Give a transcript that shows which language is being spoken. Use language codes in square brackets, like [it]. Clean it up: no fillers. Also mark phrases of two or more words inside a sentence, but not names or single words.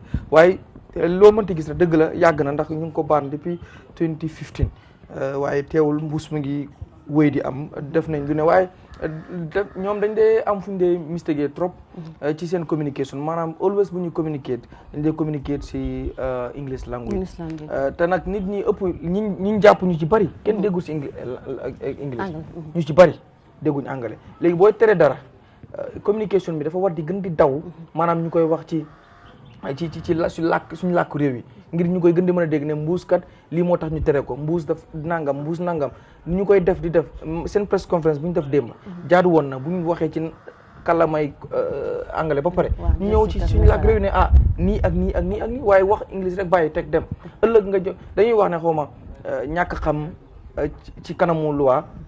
[wo] Waaye loo mënti gis na dëgg la yàgg na, ndax ñu ngi ko baan depuis 2015 waaye teewul mbuus mu ngi wéy di am, def nañ lu ne, waaye ñoom dañ dee am fu ñu dee mistake trop ci seen communication, maanaam always bu ñu communicate dañ dee communicate si [en] English language, [wo] te nag nit ñi ëpp ñi jàpp ñu ci bari kenn déggul si English, ñu ci bari dégguñ anglais. Léegi booy tere dara communication bi dafa war di gën di daw, maanaam ñu koy wax ci suñu làkk réew yi ngir ñu koy gën di mën a dégg ne mbuus kat lii moo tax ñu tere ko mbuus daf nangam mbuus nangam ñu koy def di def seen [en] press conference [wo] bu ñu def démb jaadu woon na bu ñu waxee ci kàllaamay anglais ba pare ñu ñëw ci suñu làkk réew ne nii ak nii ak nii ak nii waaye wax english rek bàyyi teg dem ëllëg nga dañuy wax ne xawma ñàkk xam ci kanamu loi